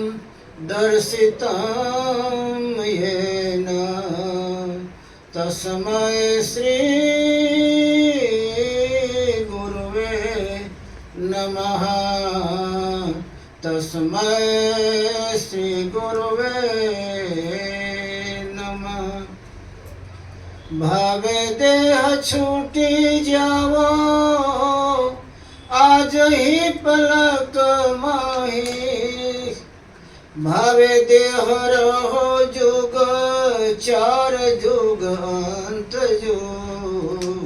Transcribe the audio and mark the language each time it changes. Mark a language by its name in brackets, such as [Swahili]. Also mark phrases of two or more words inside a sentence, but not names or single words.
[Sanskrit] दर्शितं येन तस्मै श्री गुरुवे नमः। तस्मै श्री गुरुवे नमः। [Rajasthani] भावे देह छूटी जावो आज ही पलक माही, भावे देह रहो जुग चार जुग अंत जुग।